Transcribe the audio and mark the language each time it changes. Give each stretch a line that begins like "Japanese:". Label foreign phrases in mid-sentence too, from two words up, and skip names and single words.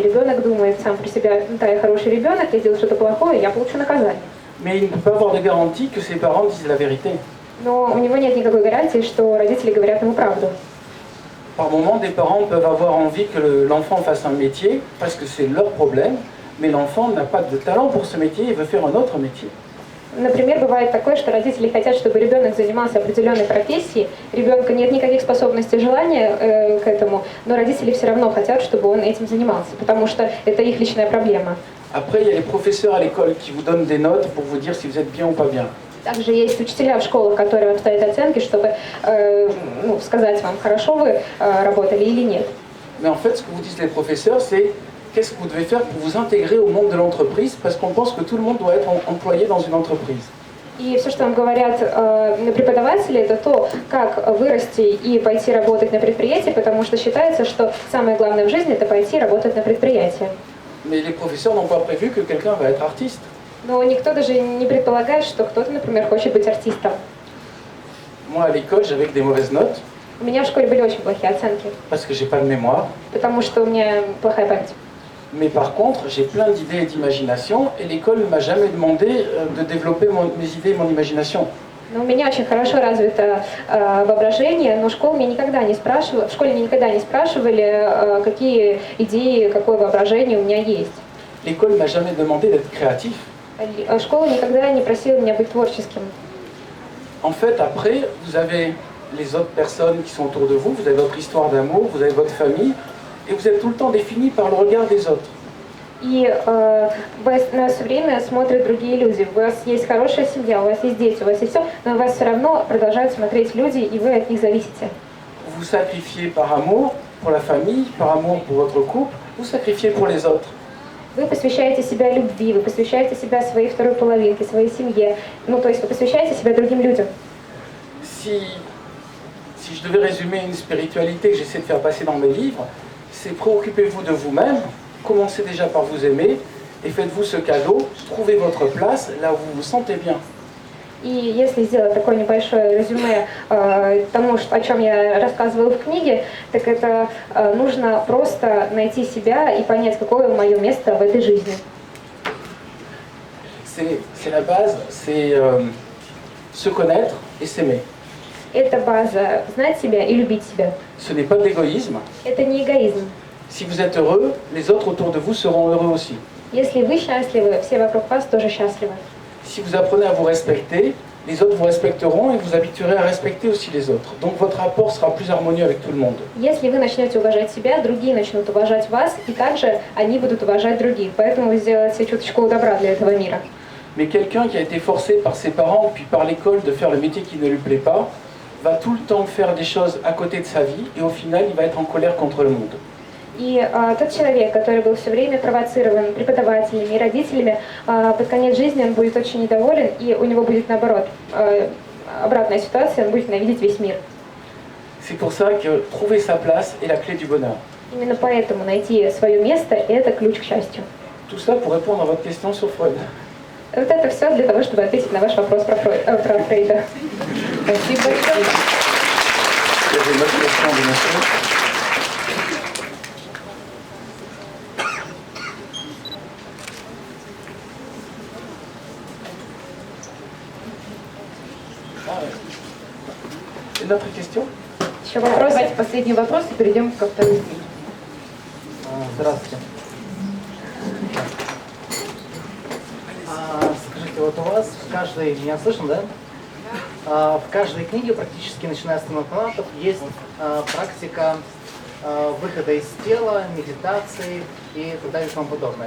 Russian: Ребенок думает сам про себя: да, я хороший ребенок, я сделал что-то плохое, я получу наказание.
French: Mais il ne peut pas avoir de garantie que ses parents disent la vérité.
Russian: Но у него нет никакой гарантии, что родители говорят ему правду.
French: Par moment, des parents peuvent avoir envie que l'enfant fasse un métier parce que c'est leur problème, mais l'enfant n'a pas de talent pour ce métier, il veut faire un autre métier.
Russian: Например, бывает такое, что родители хотят, чтобы ребенок занимался определенной профессией, ребенка нет никаких способностей, желания к этому, но родители все равно хотят, чтобы он этим занимался, потому что это их личная проблема.
French: Après, il y a les professeurs à l'école qui vous donnent des notes pour vous dire si vous êtes bien ou pas bien.
Russian: Также есть учителя в школах, которые вам ставят оценки, чтобы сказать вам, хорошо вы работали или нет.
French: Mais en fait, ce que vous disent les professeurs, c'est qu'est-ce que vous devez faire pour vous intégrer au monde de l'entreprise, parce qu'on pense que tout le monde doit être employé dans une entreprise.
Russian: И все, что вам говорят преподаватели, это то, как вырасти и пойти работать на предприятии, потому что считается, что самое главное в жизни – это пойти работать на предприятие.
French: Mais les professeurs n'ont pas prévu que quelqu'un va être artiste.
Russian: Но никто даже не предполагает, что кто-то, например, хочет быть артистом.
French: Moi, à l'école, j'avais que des mauvaises notes,
Russian: У меня в школе были очень плохие оценки,
French: parce que j'ai pas de mémoire.
Russian: потому что у меня плохая память.
French: Mais par contre, j'ai plein d'idées et d'imagination, et l'école ne m'a jamais demandé de développer mes idées et mon imagination.
Russian: Но у меня очень хорошо развито воображение, но в школе меня никогда не спрашивали, какие идеи, какое воображение у меня есть.
French: L'école ne m'a jamais demandé d'être créatif.
Russian: Школа никогда не просила меня быть творческим.
French: En fait, après, vous avez les autres personnes qui sont autour de vous, vous avez votre histoire d'amour, vous avez votre famille, et vous êtes tout le temps défini par le regard des autres.
Russian: И вас на все время смотрят другие люди. У вас есть хорошая семья, у вас есть дети, у вас есть все, но вас все равно продолжают смотреть люди, и вы от них зависите.
French: Vous sacrifiez par amour pour la famille, par amour pour votre couple, vous sacrifiez pour les autres.
Russian: Вы посвящаете себя любви, вы посвящаете себя своей второй половинке, своей семье. Ну, то есть вы посвящаете себя другим людям.
French: Si je devais résumer une spiritualité que j'essaie de faire passer dans mes livres, c'est préoccupez-vous de vous-même, commencez déjà par vous aimer, et faites-vous ce cadeau, trouvez votre place là où vous vous sentez bien.
Russian: И если сделать такое небольшое резюме тому, о чем я рассказывала в книге, так это нужно просто найти себя и понять, какое мое место в этой жизни.
French: C'est la base, c'est se connaître et s'aimer.
Russian: Это база знать себя и любить себя.
French: Ce n'est pas de l'égoïsme.
Russian: Это не эгоизм.
French: Si vous êtes heureux, les autres autour de vous seront heureux aussi.
Russian: Если вы счастливы, все вокруг вас тоже счастливы.
French: Si vous apprenez à vous respecter, les autres vous respecteront et vous habituerez à respecter aussi les autres. Donc votre rapport sera plus harmonieux avec tout le monde.
Russian: Если вы начнете уважать себя, другие начнут уважать вас, и также они будут уважать других. Поэтому вы сделаете чуточку добра для этого мира.
French: Mais quelqu'un qui a été forcé par ses parents puis par l'école de faire le métier qui ne lui plaît pas, va tout le temps faire des choses à côté de sa vie et au final il va être en colère contre le monde.
Russian: И тот человек, который был все время провоцирован преподавателями и родителями, под конец жизни он будет очень недоволен, и у него будет наоборот обратная ситуация, он будет ненавидеть весь мир.
French: C'est pour ça que trouver sa place est la clé du bonheur.
Russian: Именно поэтому найти свое место – это ключ к счастью.
French: Tout ça pour répondre à votre question sur Freud.
Russian: Вот это все для того, чтобы ответить на ваш вопрос про Фрейда. Спасибо большое.
French: Il y avait une autre question, bien sûr. Une autre question?
Russian: Еще вопрос? Давайте последний вопрос и перейдем ко второй. Здравствуйте. Скажите, вот у вас в каждой, меня слышно, да? В каждой книге, практически начиная с Танатонатов, есть практика выхода из тела, медитации и так далее и тому подобное.